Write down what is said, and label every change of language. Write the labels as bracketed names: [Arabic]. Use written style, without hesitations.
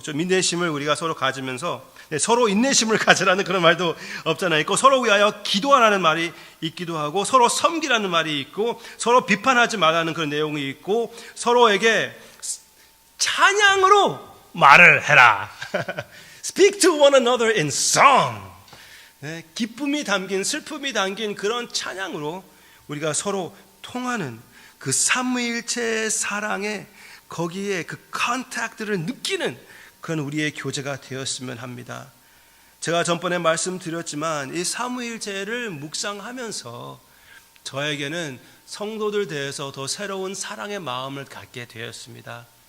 [Korean] 좀 인내심을 우리가 서로 가지면서 서로 인내심을 가지라는 그런 말도 없잖아요. 있고 서로 위하여 기도하라는 말이 있기도 하고 서로 섬기라는 말이 있고 서로 비판하지 말라는 그런 내용이 있고 서로에게 찬양으로 말을 해라. [English] Speak to one another in song. [Korean] 기쁨이 담긴 슬픔이 담긴 그런 찬양으로 우리가 서로 통하는 그 삼위일체의 사랑에 거기에 그 컨택트를 느끼는 그런 우리의 교제가 되었으면 합니다. 제가 전번에 말씀드렸지만 이 삼위일체를 묵상하면서 저에게는 성도들 대해서 더 새로운 사랑의 마음을 갖게 되었습니다.